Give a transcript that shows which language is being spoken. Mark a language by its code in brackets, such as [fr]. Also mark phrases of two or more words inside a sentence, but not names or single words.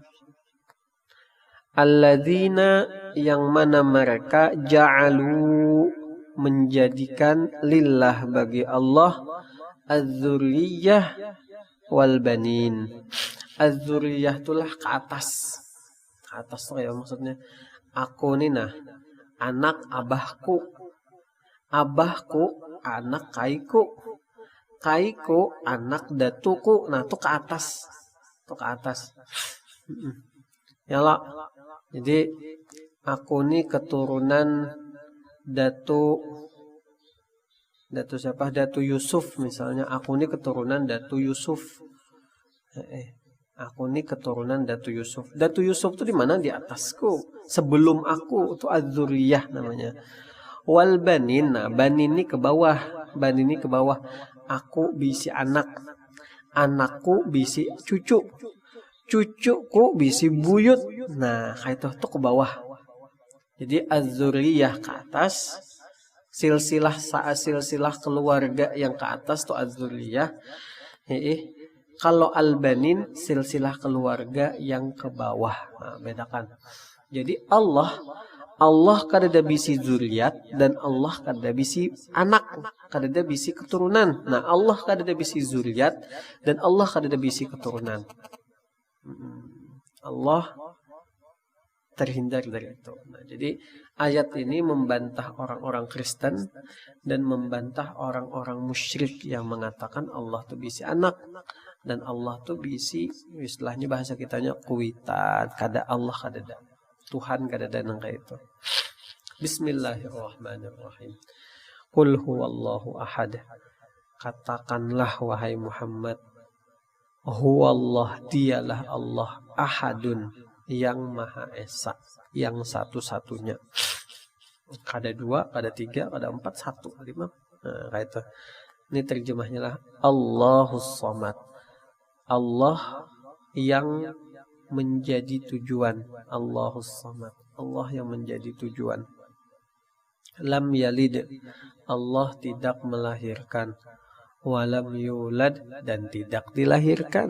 [id] Alladzina, yang mana mereka ja'alu, menjadikan lillah, bagi Allah, [ar] az-dzurriyyah wal banin. [id] Az-dzurriyyah itulah ke atas. [bjn] Ke atas tuh ya maksudnya. Aku nih nah, anak abahku. Abahku anak kaiku. Kaiku anak datuku. Nah tuh ke atas. Tuh ke atas. Ya lah. Jadi aku nih keturunan Datu siapa? Datu Yusuf misalnya. Aku nih keturunan Datu Yusuf. Aku nih keturunan Datu Yusuf. Datu Yusuf tuh di mana? Di atasku. [id] Sebelum aku itu az-dzurriyyah namanya. [ar] Wal banin, [id] nah banin ini ke bawah. [bjn] Banin ini ke bawah. Aku bisi anak. Anakku bisi cucu. Cucuku bisi buyut. Nah, kayak itu tuh ke bawah. Jadi az-dzurriyyah ke atas. Silsilah keluarga yang ke atas tuh az-dzurriyyah. [id] Kalau al-banin silsilah keluarga yang ke bawah. Nah, bedakan. [bjn] Jadi Allah kada ada bisi zuriat dan Allah kada ada bisi anak, kada ada bisi keturunan. Nah, Allah kada ada bisi zuriat dan Allah kada ada bisi keturunan. [id] Allah terhindar dari itu. Nah, jadi ayat ini membantah orang-orang Kristen dan membantah orang-orang musyrik yang mengatakan Allah tuh bisi anak dan Allah tuh bisi, istilahnya bahasa kitanya kuitan, [bjn] kada Allah kada ada. Tuhan kada ada nang kayak itu. Bismillahirrahmanirrahim. [ar] Qul huwallahu ahad. [id] Katakanlah wahai Muhammad, huwallah, dialah Allah, ahadun, yang maha esa, yang satu-satunya. [bjn] Kada dua, kada tiga, kada empat, satu, lima. Nah, kayak itu. [id] Ini terjemahnya lah [ar] Allahus Samad. [id] Allah yang menjadi tujuan. [ar] Allahus Samad. [id] Allah yang menjadi tujuan. [ar] Lam yalid. [id] Allah tidak melahirkan. [ar] Walam yulad, [id] dan tidak dilahirkan.